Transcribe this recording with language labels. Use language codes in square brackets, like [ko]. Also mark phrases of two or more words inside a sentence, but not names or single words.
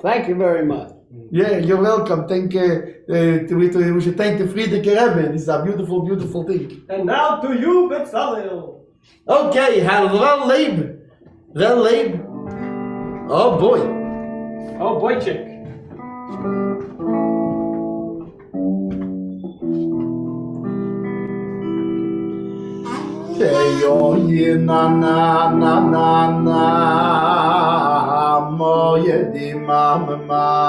[en] Thank you very much. Yeah, you're welcome. Thank we should thank the Friedrich Rebbe. This is a beautiful, beautiful thing. And now to you, Bitzalel. Okay, Well Leib. Oh boy. Oh, boy, chick. Yo na na na na na moye di mama.